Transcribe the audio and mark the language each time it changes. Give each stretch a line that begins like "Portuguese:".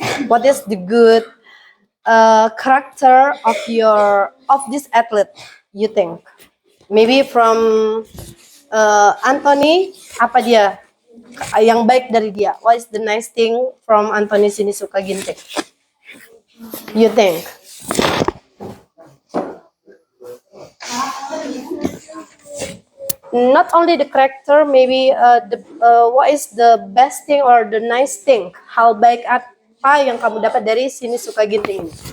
English: What is the good character of this athlete? You think? Maybe from
Indonesian: Anthony, apa dia yang baik dari dia?
English: What is the nice thing from Anthony Sinisuka Ginting? You think? Not only the character, maybe what is the best thing or the nice thing?
Indonesian: Hal baik apa yang kamu dapat dari Sinisuka Ginting ini?